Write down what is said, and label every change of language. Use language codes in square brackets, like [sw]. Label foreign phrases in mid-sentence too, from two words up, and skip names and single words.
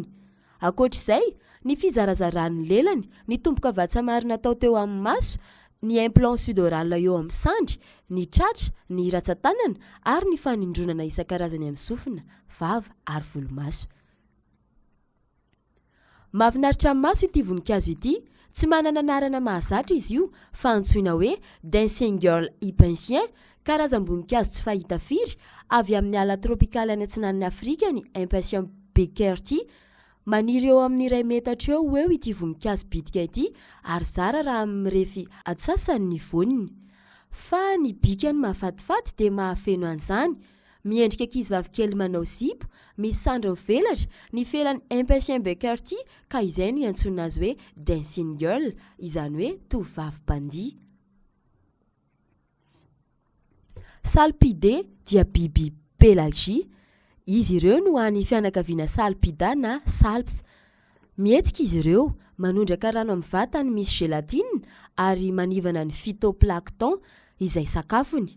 [mg] Ankoatr'izay, ny fizarazarany lelany, ny tomboka vatsamarina natao teo amin'ny maso, ny [fr] implant sudoral [mg] eo amin'ny sandry, ny tratra, ny ratsan-tanana ary ny fanindronana isan-karazany amin'ny sofina, vava ary volomaso. Mahafinaritra amin'ny maso ity voninkazo ity, tsy manana anarana mahazatra izy io fa antsoina hoe [en] dancing girl [mg] hypensien, karazam-boninkazo tsy fahita firy avy amin'ny ala tropikaly any antsinan'ny Afrika ny impensien Bekerti. Maniry eo amin'ny 2 metatra eo ity voninkazo bitika ity ary zara raha mirefy atsasany ny voniny. Fa ny bikany mahafatifaty dia mahafeno an'izany. Miendrika ankizivavy kely manao zipo, misy sandro mivelatra, ny felan'ny impensien Bekerti ka izay no iantsona azy hoe [en] dancing girl, [mg] izany hoe tovovavy bandia. Salpide dia biby pelagie. Izy ireo no any fianakaviana salpida na salps. Mietsika izy ireo, manondraka rano amin'ny vatany misy gelatine ary manivana ny phytoplancton izay sakafony.